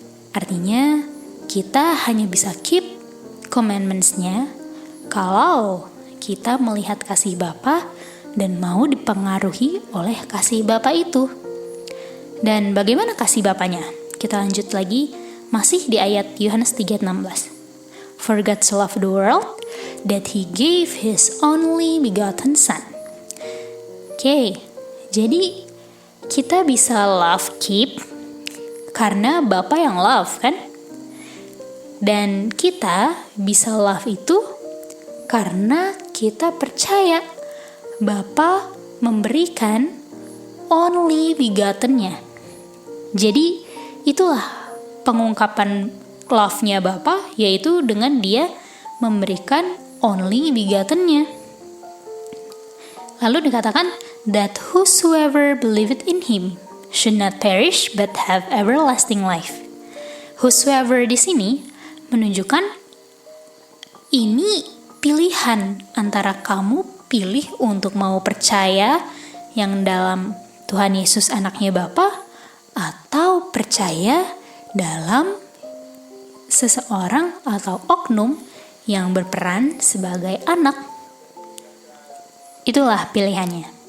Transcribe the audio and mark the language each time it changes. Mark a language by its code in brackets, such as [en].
[id] Artinya kita hanya bisa [en] keep commandments- [id] nya kalau kita melihat kasih Bapa dan mau dipengaruhi oleh kasih Bapa itu. Dan bagaimana kasih Bapanya? Kita lanjut lagi masih di ayat Yohanes 3:16. [en] For God so loved the world that he gave his only begotten son. [id] Oke, jadi kita bisa [en] love keep [id] karena Bapa yang love kan? Dan kita bisa love itu karena kita percaya Bapa memberikan [en] only begotten- [id] Nya. Jadi itulah pengungkapan love-nya Bapa, yaitu dengan Dia memberikan [en] only begotten- [id] Nya. Lalu dikatakan [en] that whosoever believeth in Him should not perish but have everlasting life. [id] Whosoever di sini menunjukkan ini pilihan antara kamu pilih untuk mau percaya yang dalam Tuhan Yesus anaknya Bapa, atau percaya dalam seseorang atau oknum yang berperan sebagai anak. Itulah pilihannya.